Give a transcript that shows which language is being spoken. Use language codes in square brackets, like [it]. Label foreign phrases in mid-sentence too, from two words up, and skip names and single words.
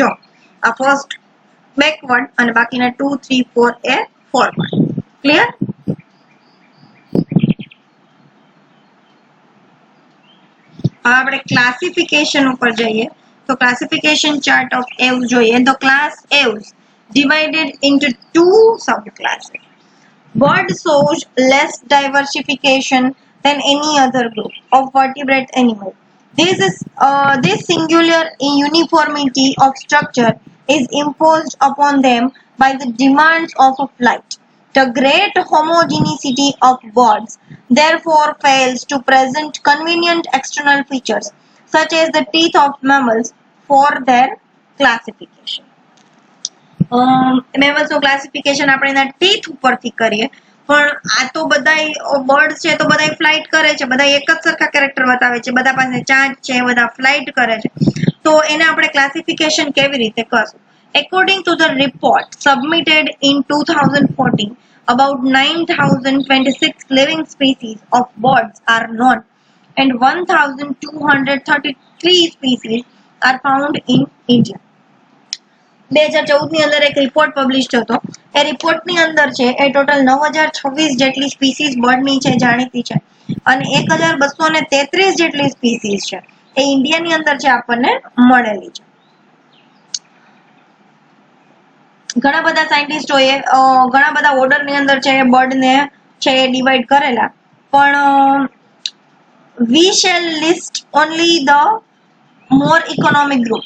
[gu] જો આ [en] first backward [gu] અને બાકીના 2, 3, 4 એ ફોરવર્ડ. ક્લિયર? હવે આપણે ક્લાસિફિકેશન ઉપર જઈએ તો [en] classification chart of Aves [gu] જોઈએ તો [en] class Aves divided into two subclasses. Bird shows less diversification than any other group of vertebrate animal. This singular uniformity of structure is imposed upon them by the demands of a flight. The great homogeneity of birds therefore fails to present convenient external features such as the teeth of mammals for their classification. [gu] મેમલ્સનું ક્લાસિફિકેશન આપણે એના ટીથ ઉપરથી કરીએ પણ આ તો બધાય બર્ડ છે તો બધાય ફ્લાઇટ કરે છે, બધા એક જ સરખા કેરેક્ટર બતાવે છે, બધા પાસે ચાંચ છે, બધા ફ્લાઇટ કરે છે, તો એને આપણે ક્લાસિફિકેશન કેવી રીતે કરશું? [en] According to the report submitted in 2014, about 9,026 living species of birds are known and 1,233 species are found in India. [gu] 2014 ની અંદર એક રિપોર્ટ પબ્લિશ થતો એ રિપોર્ટની અંદર છે એ ટોટલ 9,026 જેટલી સ્પીસીઝ બર્ડની છે જાણીતી છે અને 1,233 જેટલી સ્પીસીઝ છે એ ઇન્ડિયાની અંદર છે આપણને મળેલી છે. ઘણા બધા સાયન્ટિસ્ટોએ ઘણા બધા ઓર્ડરની અંદર છે બર્ડને છે એ ડિવાઈડ કરેલા પણ [en] we shall list only the more economic groups.